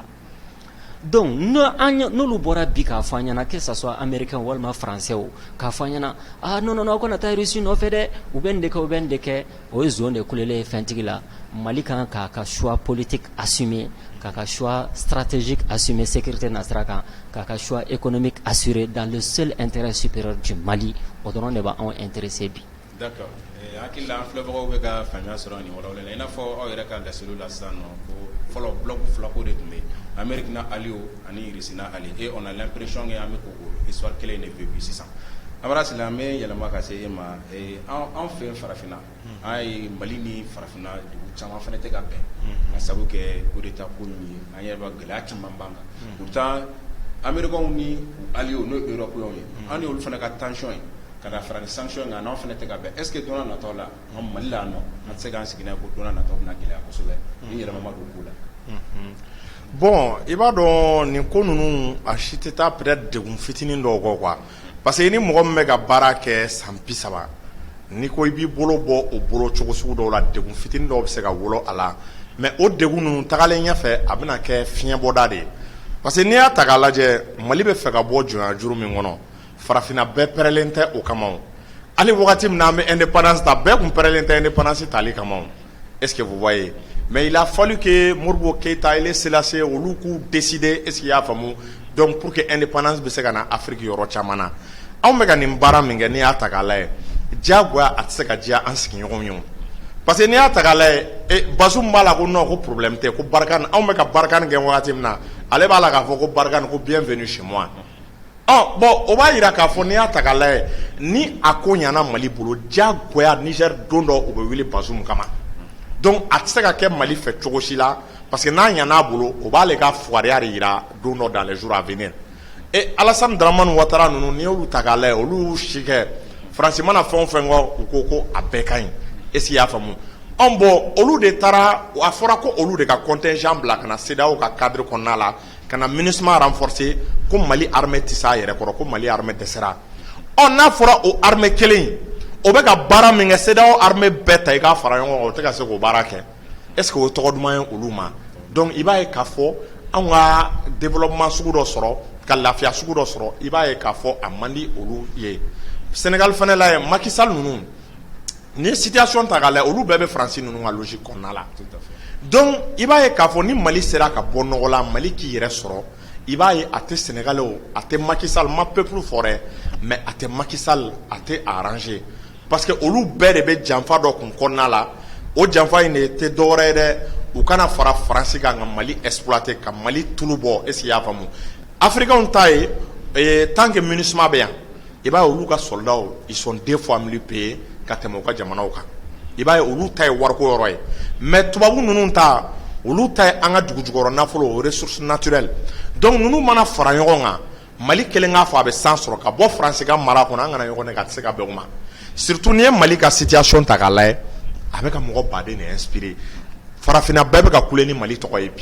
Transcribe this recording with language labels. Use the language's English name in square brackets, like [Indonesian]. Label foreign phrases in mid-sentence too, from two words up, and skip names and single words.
[Bambara] Donc nous lu bɔra bi k'a fɔ an ɲɛna [French] que ça soit américain [Bambara] walima français o k'a fɔ an ɲɛna [French] ah non [Bambara] aw kana taa Russie nɔfɛ dɛ, u bɛ nin de kɛ o ye zone de kulelen ye fɛntigi la. Mali kan k'a ka [French] choix politique assumé, [Bambara] k'a ka [French] choix stratégique assumé sécurité [Bambara] nasira kan, k'a ka [French] choix économique assuré dans le seul intérêt supérieur du Mali. [Bambara] O dɔrɔn de b'anw intéressé bi. D'accord. Hakili la an filɛbagaw bɛ ka faamuya sɔrɔ nin yɔrɔ la i n'a fɔ aw yɛrɛ ka laseliw la sisan nɔ ko fɔlɔ bloc filako de tun bɛ Amérique n'a allié ani Russie n'a allié [French] et on a l'impression que [Bambara] an bɛ k'o histoire kelen de bɛ bi sisan. Amara Sile an bɛ yɛlɛma ka se e ma an fɛ farafinna an ye Mali ni farafinna dugu caman fana tɛ ka bɛn ka sabu kɛ [French] coup d'état [Bambara] ko min ye an yɛrɛ b'a gɛlɛya caman b'an kan pourtant Américains ni allié n'o ye Européens ye an y'olu fana ka tension ye ka da fara ni sanction nka n'anw fana tɛ ka bɛn [French] est-ce que [Bambara] don n'a nataw la an Mali la nɔ an tɛ se k'an sigi n'a ye ko don n'a nataw bɛna gɛlɛya kosɛbɛ ni yɛlɛma ma don ko la. Bon i b'a dɔn nin ko ninnu a si tɛ taa peut-être degun fitinin dɔw kɔ quoi [French] parce que [Bambara] ni mɔgɔ min bɛ ka baara kɛ san 30 ni ko i b'i bolo bɔ o bolo cogo sugu dɔw la degun fitinin dɔw bɛ se ka wolo a la mais o degun ninnu tagalen ɲɛfɛ a bɛna kɛ fiɲɛbɔda de ye [French] parce que [Bambara] n'i y'a ta k'a lajɛ Mali bɛ fɛ ka bɔ jɔnya juru min kɔnɔ farafinna bɛɛ pɛrɛlen tɛ o kama o hali wagati min na an bɛ indépendance ta bɛɛ kun pɛrɛlen tɛ indépendance tali kama o [French] est-ce que vous voyez mais il a fallu que [Bambara] Modibo Keïta Haïlé Sélassié olu k'u décider [French] est-ce qu'il y a [Bambara] faamu [French] donc pour que [Bambara] indépendance bɛ se ka na Afrique yɔrɔ caman na anw bɛ ka nin baara min kɛ n'i y'a ta k'a lajɛ diyagoya a tɛ se ka diya an sigiɲɔgɔnw ye [French] parce que [Bambara] n'i y'a ta k'a lajɛ Bazoum b'a la ko non ko problème tɛ ko Barkhane anw bɛ ka Barkhane kɛ wagati min na ale b'a la k'a fɔ ko Barkhane ko [French] bienvenue chez moi [Bambara] bon o b'a yira k'a fɔ n'i y'a ta k'a lajɛ ni a ko ɲana Mali bolo diyagoya Niger don dɔ u bɛ wuli Bazoum kama donc a tɛ se ka kɛ Mali fɛ cogo si la [French] parce que [Bambara] n'a ɲana a bolo o b'ale ka fugariya de yira don dɔ [French] dans les jours à venir [Bambara] Alassane Dramane Ouattara ninnu n'i y'olu ta k'a lajɛ olu si kɛ Faransi mana fɛn o fɛn kɔ u ko ko a bɛɛ ka ɲi est-ce [French] qu'il y'a [Bambara] faamu bon olu de taara a fɔra ko olu de ka contingent bila ka na CEDEAO ka cadre kɔnɔna la ka na MINUSMA renforcer ko Mali armée tɛ s'a yɛrɛ kɔrɔ ko Mali armée dɛsɛra n'a fɔra o armée kelen o bɛ ka baara min kɛ CEDEAO armée bɛɛ ta i k'a fara ɲɔgɔn kan o tɛ ka se k'o baara kɛ [French] est-ce que [Bambara] o tɔgɔ duman ye olu ma donc i b'a ye k'a fɔ anw ka développement sugu dɔ sɔrɔ ka lafiya sugu dɔ sɔrɔ i b'a ye k'a fɔ a man di olu ye Sénégal fana la ye Macky Sall ninnu ni situation ta k'a lajɛ olu bɛɛ bɛ Faransi ninnu ka logique kɔnɔna la donc i b'a ye k'a fɔ ni Mali sera ka bɔ nɔgɔ la Mali k'i yɛrɛ sɔrɔ i b'a ye a tɛ Sénégalais o a tɛ Macky Sall ma peuple fɔ dɛ mais a tɛ Macky Sall a tɛ arranger [French] parce que [Bambara] olu bɛɛ de bɛ janfa dɔ kun kɔnɔna la o janfa in de tɛ dɔwɛrɛ ye dɛ u kana fara Faransi kan ka Mali exploiter ka Mali tulu bɔ [French] est-ce qu'il y'a [Bambara] faamu Africains ta ye [French] tant que [Bambara] MINUSMA bɛ yan i b'a ye olu ka soldats [French] ils sont 2 fois mieux payés [Bambara] ka tɛmɛ u ka jamanaw kan i b'a ye olu ta ye wariko yɔrɔ ye mais tubabu ninnu ta olu ta ye an ka dugujukɔrɔ nafolo o [French] ressources naturelles [Bambara] donc ninnu mana fara ɲɔgɔn kan Mali kelen k'a fɔ a bɛ san sɔrɔ ka bɔ Faransi ka mara kɔnɔ an kana ɲɔgɔn ye ka tɛ se ka bɛn o ma surtout n'i ye Mali ka situation ta k'a lajɛ a bɛ ka mɔgɔ baden de inspirer farafinna bɛɛ bɛ ka kule ni Mali tɔgɔ ye bi